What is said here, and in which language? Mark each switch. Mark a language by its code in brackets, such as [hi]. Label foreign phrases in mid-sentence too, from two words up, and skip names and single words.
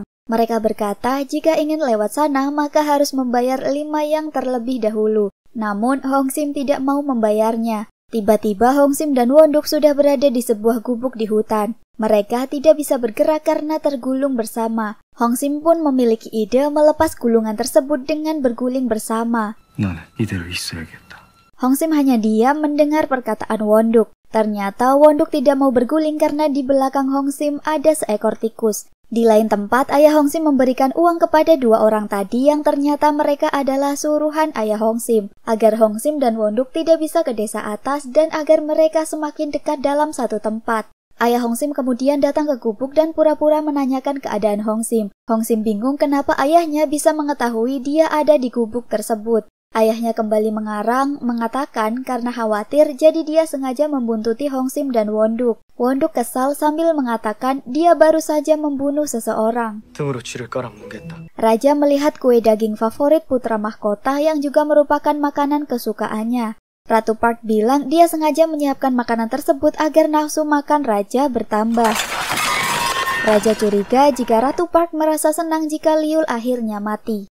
[id] Mereka berkata jika ingin lewat sana maka harus membayar 5 yang terlebih dahulu. Namun Hongsim tidak mau membayarnya. Tiba-tiba Hongsim dan Wonduk sudah berada di sebuah gubuk di hutan. Mereka tidak bisa bergerak karena tergulung bersama. Hongsim pun memiliki ide melepas gulungan tersebut dengan berguling bersama. [ko] 나는 이대로 있어야겠다. [id] Hongsim hanya diam mendengar perkataan Wonduk. Ternyata Wonduk tidak mau berguling karena di belakang Hongsim ada seekor tikus. Di lain tempat, ayah Hongsim memberikan uang kepada 2 orang tadi yang ternyata mereka adalah suruhan ayah Hongsim, agar Hongsim dan Wonduk tidak bisa ke desa atas dan agar mereka semakin dekat dalam satu tempat. Ayah Hongsim kemudian datang ke gubuk dan pura-pura menanyakan keadaan Hongsim. Hongsim bingung kenapa ayahnya bisa mengetahui dia ada di gubuk tersebut. Ayahnya kembali mengarang, mengatakan karena khawatir jadi dia sengaja membuntuti Hongsim dan Wonduk. Wonduk kesal sambil mengatakan dia baru saja membunuh seseorang. [ko] 등으로 쥐를 깔아뭉갰다. [id] Raja melihat kue daging favorit putra mahkota yang juga merupakan makanan kesukaannya. Ratu Park bilang dia sengaja menyiapkan makanan tersebut agar nafsu makan raja bertambah. Raja curiga jika Ratu Park merasa senang jika Liul akhirnya mati.